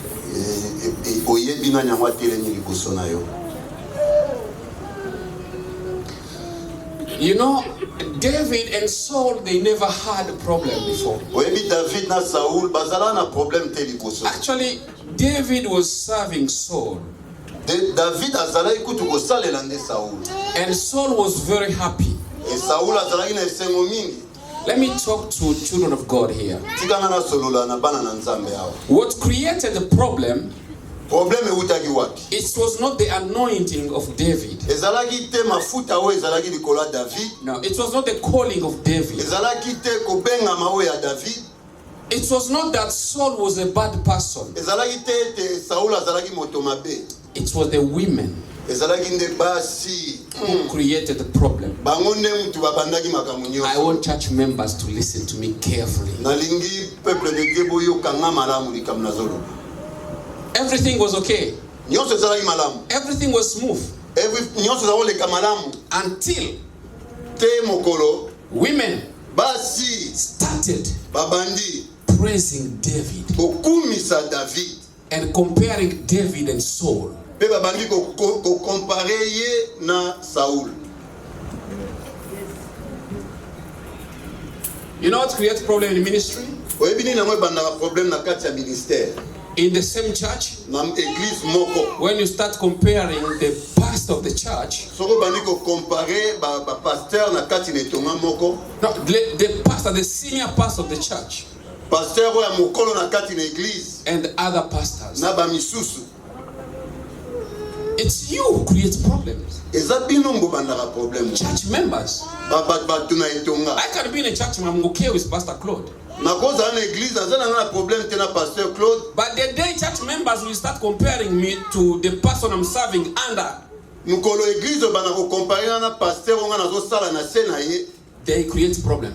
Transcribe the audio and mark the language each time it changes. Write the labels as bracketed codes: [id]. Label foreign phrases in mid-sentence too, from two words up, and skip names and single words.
[en] You know, David and Saul, they never had a problem before. Actually, David was serving Saul. [ln] David azalaki kutu kosalela nde Saul. [en] And Saul was very happy. [ln] Et Saul azalaki na esengo mingi. [en] Let me talk to children of God here. [ln] Tikanga na solola na bana na Nzambe awa. [en] What created the problem? [ln] Problème eutaki wapi? [en] It was not the anointing of David. [ln] Ezalaki te mafuta oyo ezalaki likolo ya David. [en] No, it was not the calling of David. [ln] Ezalaki te kobengama oyo ya David. [en] It was not that Saul was a bad person. [ln] Ezalaki te Saul azalaki moto mabe. [en] It was the women [ln] Ezalaki nde basi [en] who created the problem. [ln] Bango nde mutu babandaki makambo nyonso. [en] I want church members to listen to me carefully. [ln] Nalingi [fr] peuple de Dieu [ln] boyokanga malamu likambo nazolo. [en] Everything was okay. [ln] Nyonso ezalaki malamu. [en] Everything was smooth. [ln] Nyonso ezaloleka malamu. [en] Until [ln] te mokolo [en] women [ln] basi [en] started [ln] babandi [en] praising David. [ln] Okumisa David. [en] And comparing David and Saul. [ln] Pe babandi ko comparer ye na Saul. [en] You know what creates problem in the ministry? [ln] Oyebini na mo bandaka problème na kati ya ministère. [en] In the same church, [ln] na église moko. [en] When you start comparing the pastor of the church, [ln] soko bandi ko comparer ba pasteur na kati na etonga moko. [en] No, the pastor, the senior pastor of the church. [ln] Pasteur ya mokolo na kati na église. [en] And other pastors. [ln] Na ba misusu. [en] It's you who creates problems. Church members. I can be in a church and I'm okay with Pastor Claude. But the day church members will start comparing me to the person I'm serving under, they create problem.